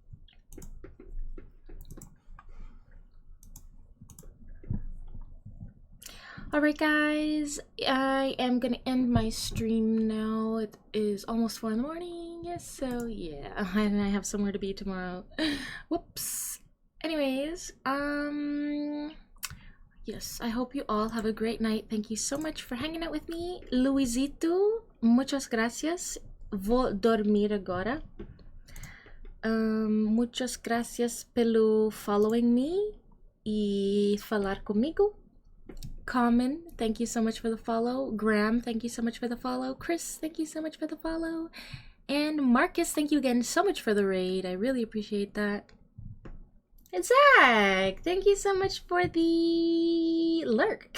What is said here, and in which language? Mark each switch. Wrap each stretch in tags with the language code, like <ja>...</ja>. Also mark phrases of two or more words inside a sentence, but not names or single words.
<en>Alright guys, I am gonna end my stream now. It is almost 4 in the morning, yes, so yeah, and I have somewhere to be tomorrow. Whoops. Anyways, yes, I hope you all have a great night. Thank you so much for hanging out with me.</en> <es>Luisito, muchas gracias.</es> <pt>Vou dormir agora.</pt> <es>Muchas gracias</es> <pt>pelo</pt> <en>following me</en> <pt>e falar comigo.</pt> <en>Common, thank you so much for the follow. Graham, thank you so much for the follow. Chris, thank you so much for the follow. And Marcus, thank you again so much for the raid. I really appreciate that. And Zach, thank you so much for the lurk.</en>